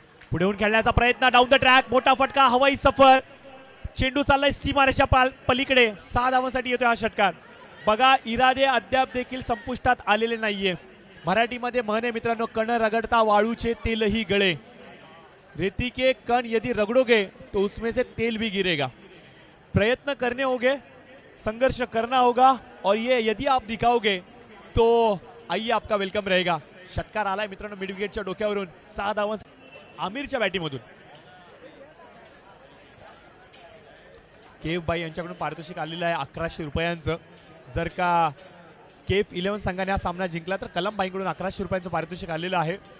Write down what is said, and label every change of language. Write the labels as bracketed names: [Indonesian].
[Marathi] पुढे येऊन खेळण्याचा प्रयत्न. Down the track. मोठा फटका. हवाई सफर. चेंडू चाललाय सीमारेषा पलीकडे. 6 धावांसाठी येतोय हा षटकार. बघा इरादे अद्याप देखील संपुष्टात आलेले नाहीये. मराठीमध्ये म्हण आहे मित्रांनो, कण रगडता वाळूचे तेलही गळे. [Hindi] रेती के कण यदि रगडोगे तो उसमें से तेल भी गिरेगा. प्रयत्न करने होंगे, संघर्ष करना होगा और ये यदि आप दिखाओगे तो आइए आपका वेलकम रहेगा. [Marathi] षटकार आलाय मित्रांनो मिड विकेटच्या डोक्यावरून. 6 धावा आमिरच्या बॅटिंगमधून. केफ बाई यांच्याकडून पारितोषिक आलेलं आहे 1100 रुपयांचं. जर का केफ 11 संघाने हा सामना जिंकला तर कलम बाईंकडून 1100 रुपयांचं पारितोषिक आलेलं आहे.